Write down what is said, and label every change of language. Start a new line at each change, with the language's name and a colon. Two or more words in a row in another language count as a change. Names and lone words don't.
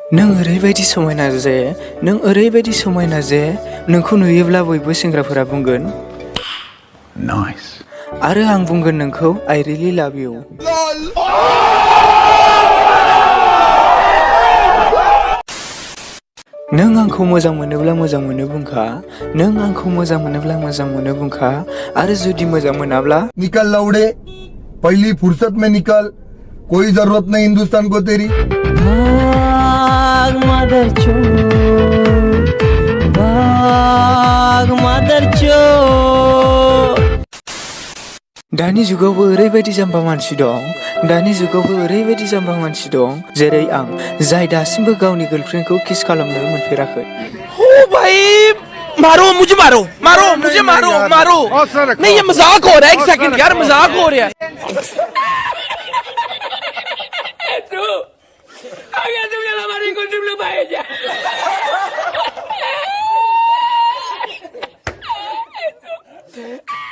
Bodo: नों ओरैबायदि समायना जे नोंखौ नुयोब्ला बयबो सेंग्राफोरा बुंगोन नाइस आरो आं बुंगोन नोंखौ
English: I really love you।
Bodo: नों आंखौ मोजां मोनोब्ला मोजां मोनो बुंखा, नों आंखौ मोजां मोनोब्ला मोजां मोनो बुंखा, आरो जुदि मोजां मोनाब्ला
Hindi: निकल लौड़े, पहली फुर्सत में निकल, कोई जरूरत नहीं हिंदुस्तान को तेरी। भाग मदरचोद।
Bodo: दानि जुगावबो ओरैबायदि जाम्बा मानसि दं जेरै आं जाय दासिमबो गावनि गार्लफ्रेन्डखौ किस खालामनो मोनफेराखै।
Hindi: ओ भाई मारो मुझे मारो नहीं ये मजाक हो रहा है एक सेकंड यार मजाक हो रहा है तू आगे तुमने हमारी कुछ भाई